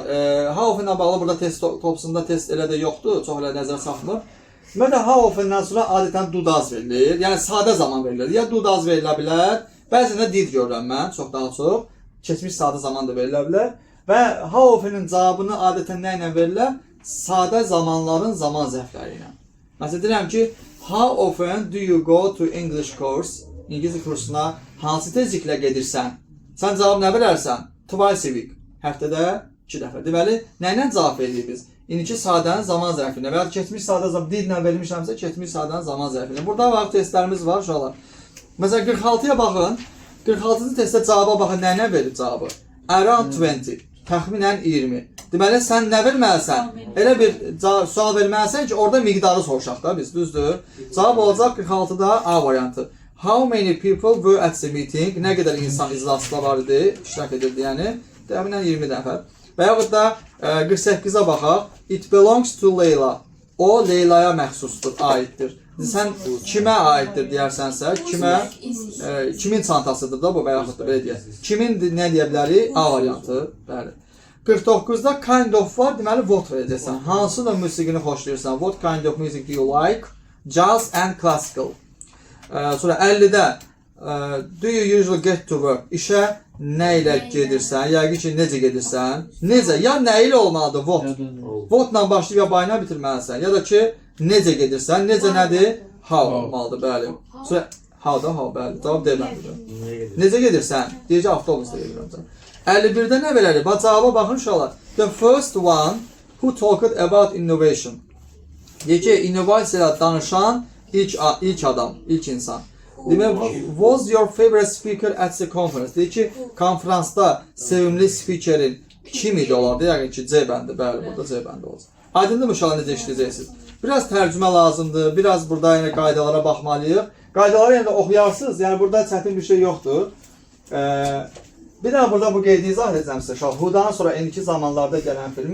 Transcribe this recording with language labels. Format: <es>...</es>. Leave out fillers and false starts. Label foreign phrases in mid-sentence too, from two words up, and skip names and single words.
<en>How often</en> <az>ilə bağlı burada test topsunda test elə də yoxdur. Çox elə nəzər saxmır. Ümumiyyətlə</az> <en>how often-dən</en> <az>sonra adətən</az> <en>do does</en> <az>verilir. Yəni sadə zaman verilir. Ya</az> <en>do does</en> <az>verilə bilər. Bəzən də did görürəm mən çoxdan çox. Keçmiş sadə zaman da verilə bilər. Və</az> <en>how often-in</en> <az>cavabını adətən nə ilə verirlər? Sadə zamanların zaman zərfləri ilə. Məsələn deyirəm ki,</az> <en>how often do you go to English course?</en> <az>İngilis kursuna hansı tezliklə gedirsən? Sən cavab nə verərsən?</az> <en>Twice a week.</en> <az>Həftədə 2 dəfə. Deməli, nə ilə cavab veririk biz? İndiki sadənin zaman zərfinə və ya keçmiş sadə zaman dillə verilmişəmsə, keçmiş sadənin zaman zərfinə. Burada vaxt testlərimiz var uşaqlar. Məsələn, 46-ya baxın. 46-cı testdə cavaba baxın, nə ilə verir cavabı? Around 20. Təxminən 20. Deməli, sən nə verməlisən? Elə bir sual verməlisən ki, orada miqdarı soruşaq da biz, düzdür? Cavab olacaq 46-da A variantı.</az> <en>How many people were at the meeting?</en> <az>Nə qədər insan iclasda var idi, iştirak edirdi, yəni təxminən 20 nəfər. Və yaxud da 48-ə baxaq.</az> <en>It belongs to Leyla.</en> <az>O Leylaya məxsusdur, aiddir. Sən kimə aiddir deyərsənsə, kimin çantasıdır da bu və yaxud da belə deyək. Kimin nə deyə bilərik? A variantı. Bəli. 49-da</az> <en>kind of</en> <az>var, deməli what verəcəksən. Hansı da musiqini xoşlayırsan?</az> <en>What kind of music do you like? Jazz and classical.</en> <az>Sonra 50-də</az> <en>do you usually get to work?</en> <az>İşə nə ilə gedirsən? Yəqin ki, necə gedirsən? Necə? Ya nə ilə olmalıdır? What. What-la başlayıb ya bayına bitirməlisən. Ya da ki, necə gedirsən? Necə nədir? How olmalıdır, bəli. Sonra how da how, bəli. Cavab deməlidir. Necə gedirsən? Deyəcək, avtobusda gedirəm. 51-də nə verərik? Bax, cavaba baxın uşaqlar.</az> <en>The first one who talked about innovation.</en> <az>Deyək ki, innovasiya danışan ilk adam, ilk insan. Demək,</az> <en>was your favorite speaker at the conference?</en> <az>Deyək ki, konferansda sevimli spikerin kim idi olardı? Yəqin ki, C bəndi, bəli, burada C bəndi olacaq. Aydındır mı uşaqlar necə işləyəcəksiniz? Biraz tərcümə lazımdır, biraz burada yenə qaydalara baxmalıyıq. Qaydaları yenə də oxuyarsınız, yəni burada çətin bir şey yoxdur. Bir dənə burada bu qeydi izah edəcəm sizə. Who'dan sonra indiki zamanlarda gələn film.</az>